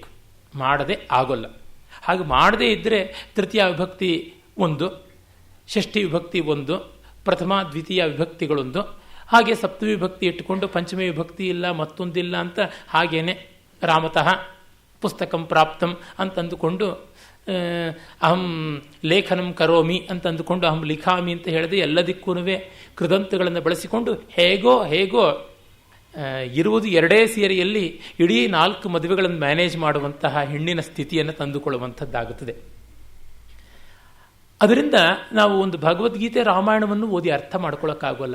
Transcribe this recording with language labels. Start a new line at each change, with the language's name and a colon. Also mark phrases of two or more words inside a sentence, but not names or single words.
Kannada: ಮಾಡದೆ ಆಗೋಲ್ಲ. ಹಾಗೆ ಮಾಡದೇ ಇದ್ದರೆ ತೃತೀಯ ವಿಭಕ್ತಿ ಒಂದು, ಷಷ್ಠಿ ವಿಭಕ್ತಿ ಒಂದು, ಪ್ರಥಮ ದ್ವಿತೀಯ ವಿಭಕ್ತಿಗಳೊಂದು, ಹಾಗೆ ಸಪ್ತಮಿ ವಿಭಕ್ತಿ ಇಟ್ಟುಕೊಂಡು ಪಂಚಮಿ ವಿಭಕ್ತಿ ಇಲ್ಲ ಮತ್ತೊಂದಿಲ್ಲ ಅಂತ ಹಾಗೇನೆ
Sanskrit: ರಾಮತಃ ಪುಸ್ತಕಂ ಪ್ರಾಪ್ತಂ
Kannada: ಅಂತಂದುಕೊಂಡು
Sanskrit: ಅಹಂ ಲೇಖನಂ ಕರೋಮಿ
Kannada: ಅಂತಂದುಕೊಂಡು
Sanskrit: ಅಹಂ ಲಿಖಾಮಿ
Kannada: ಅಂತ ಹೇಳಿದೆ ಎಲ್ಲದಕ್ಕೂ ಕೃದಂತಗಳನ್ನು ಬಳಸಿಕೊಂಡು ಹೇಗೋ ಇರುವುದು ಎರಡೇ ಸೀರೆಯಲ್ಲಿ ಇಡೀ 4 ಮದುವೆಗಳನ್ನು ಮ್ಯಾನೇಜ್ ಮಾಡುವಂತಹ ಹೆಣ್ಣಿನ ಸ್ಥಿತಿಯನ್ನು ತಂದುಕೊಳ್ಳುವಂಥದ್ದಾಗುತ್ತದೆ. ಅದರಿಂದ ನಾವು ಒಂದು ಭಗವದ್ಗೀತೆ ರಾಮಾಯಣವನ್ನು ಓದಿ ಅರ್ಥ ಮಾಡ್ಕೊಳ್ಳೋಕ್ಕಾಗೋಲ್ಲ.